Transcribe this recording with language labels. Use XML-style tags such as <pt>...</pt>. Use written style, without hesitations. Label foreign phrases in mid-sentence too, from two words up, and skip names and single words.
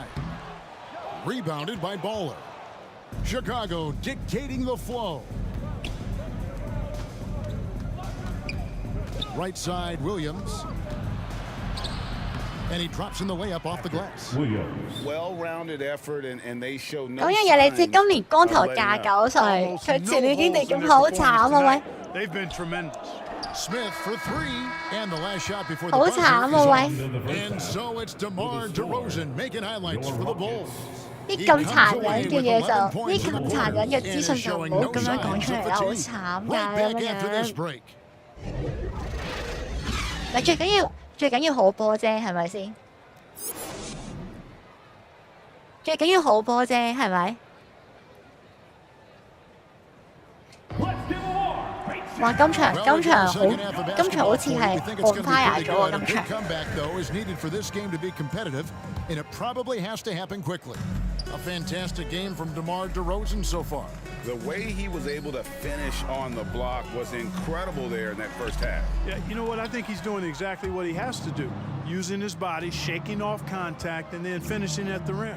<en>Rebounded by Baller. Chicago dictating the flow. Right side, Williams. And he drops in the layup off the glass. Well-rounded effort, and they show no</en> <yue>咁樣嘢你知，今年光頭29歲，佢前年已經地咁好慘啊喂！</yue> <en>They've been tremendous. Smith for 3, and the last shot before the</en> <yue>好慘啊喂！</yue> <en>And so it's DeMar DeRozan making highlights for the Bulls.</en> <yue>啲咁殘忍嘅嘢就，啲咁殘忍嘅資訊就唔好咁樣講出嚟啦，好慘㗎咁樣。咪最緊要好波啫，係咪先？最緊要好波啫，係咪？哇！今場好似係</yue> <en>on fire</en> <yue>咗喎，今場。</yue> <en>Comeback though is needed for this game to be competitive, and it probably has to happen quickly. A fantastic game from DeMar DeRozan so far. The way he was able to finish on the block was incredible there in that first half. Yeah, you know what? I think he's doing exactly what he has to do. Using his body, shaking off contact, and then finishing at the rim.</en>